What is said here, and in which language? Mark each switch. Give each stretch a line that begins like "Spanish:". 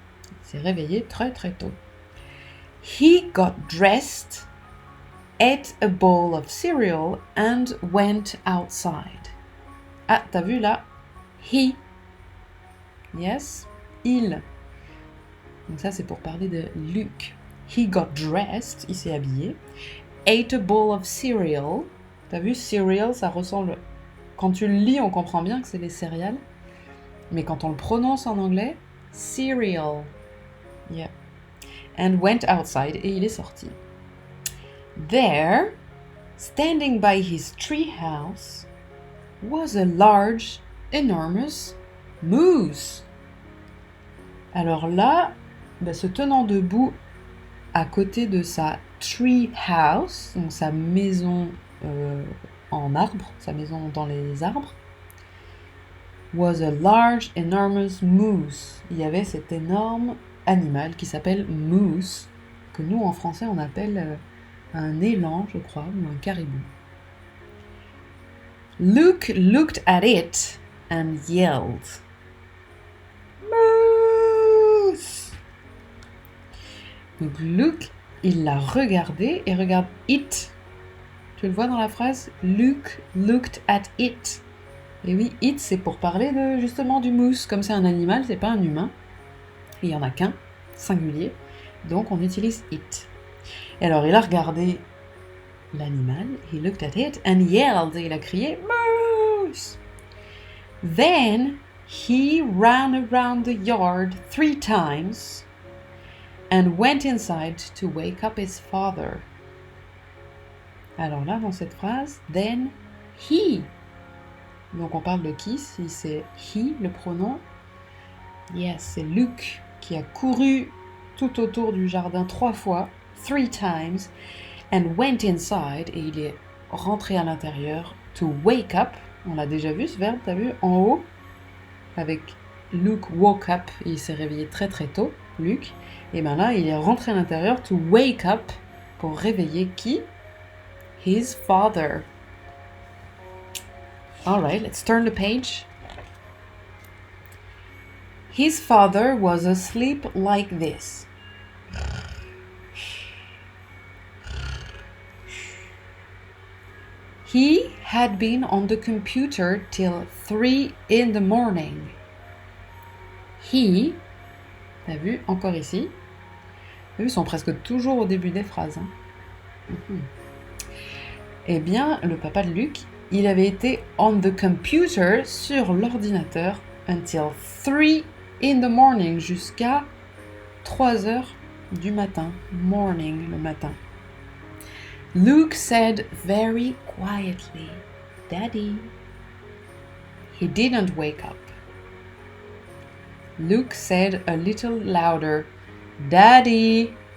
French: Il s'est réveillé très, très tôt.
English: He got dressed. ate a bowl of cereal and went outside.
French: Ah, t'as vu là? He. Yes, il. Donc ça, c'est pour parler de Luke.
English: He got dressed,
French: il s'est habillé.
English: Ate a bowl of cereal.
French: T'as vu, cereal, ça ressemble... Quand tu le lis, on comprend bien que c'est les céréales. Mais quand on le prononce en anglais, cereal.
English: Yeah. And went outside,
French: et il est sorti.
English: There, standing by his tree house, was a large, enormous moose.
French: Alors là, se tenant debout à côté de sa tree house, donc sa maison en arbre, sa maison dans les arbres,
English: was a large, enormous moose.
French: Il y avait cet énorme animal qui s'appelle moose, que nous en français on appelle un élan, je crois, ou un caribou.
English: Luke looked at it and yelled. Moose!
French: Donc Luke, il l'a regardé et regarde it. Tu le vois dans la phrase?
English: Luke looked at it.
French: Et oui, it, c'est pour parler de, justement du moose. Comme c'est un animal, c'est pas un humain. Il n'y en a qu'un, singulier. Donc on utilise it. Et alors il a regardé l'animal,
English: he looked at it and yelled,
French: et il a crié moose.
English: Then he ran around the yard 3 times and went inside to wake up his father.
French: Alors là, dans cette phrase,
English: then he.
French: Donc on parle de qui si c'est he, le pronom? Yes, c'est Luke qui a couru tout autour du jardin 3 fois,
English: 3 times, and went inside,
French: et il est rentré à l'intérieur,
English: to wake up.
French: On l'a déjà vu ce verbe, t'as vu, en haut, avec
English: Luke woke up,
French: et il s'est réveillé très très tôt, Luke. Et bien là, il est rentré à l'intérieur,
English: to wake up,
French: pour réveiller qui?
English: His father. Alright, let's turn the page. His father was asleep like this. He had been on the computer till 3 in the morning.
French: He, t'as vu, encore ici. T'as vu, ils sont presque toujours au début des phrases. Eh bien, le papa de Luke, il avait été
English: on the computer,
French: sur l'ordinateur,
English: until 3 in the morning,
French: jusqu'à 3 heures du matin. Morning, le matin.
English: Luke said very quietly, Daddy. He didn't wake up. Luke said a little louder, Daddy.